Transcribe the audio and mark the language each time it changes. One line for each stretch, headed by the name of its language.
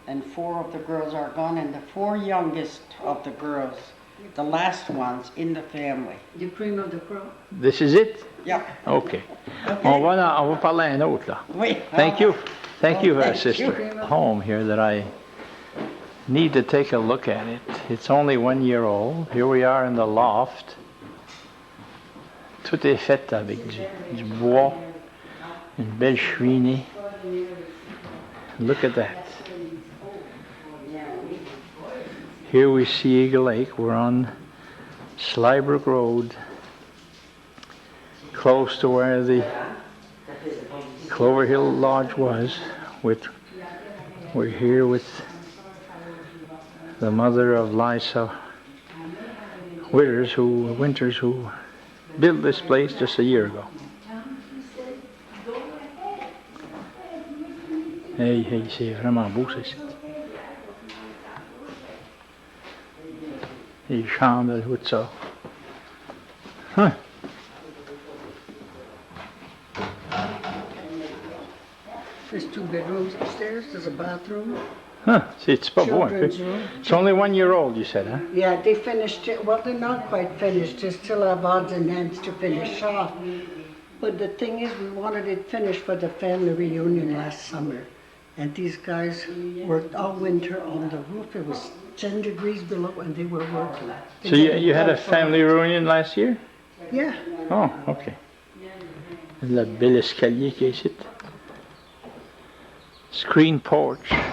English: and 4 of the girls are gone, and the 4 youngest of the girls, the last ones in the family. The cream of the crop. This is it? Yeah. Okay. Okay.
French: On va parler un autre là. Oui.
English: Thank you, Thank sister. you. Home here that I need to take a look at it. It's only 1 year old. Here we are in the loft.
French: Tout est fait avec du bois, une belle cheminée.
English: Look at that. Here we see Eagle Lake. We're on Slybrook Road, close to where the Clover Hill Lodge was. We're here with the mother of Liza Winters, who built this place just a year ago.
French: Hey, c'est vraiment beau, ça. Les chambres, tout ça. Huh.
English: There's 2 bedrooms upstairs, there's a bathroom.
French: Huh. C'est pas beau, un peu.
English: Children's room. It's only 1 year old, you said, huh? Yeah, they finished it. Well, they're not quite finished. They still have odds and ends to finish off. But the thing is, we wanted it finished for the family reunion last summer. And these guys worked all winter on the roof. It was 10 degrees below and they were working. So you had a family reunion last year? Yeah. Oh, okay.
French: Le bel escalier qui est ici.
English: Screen porch.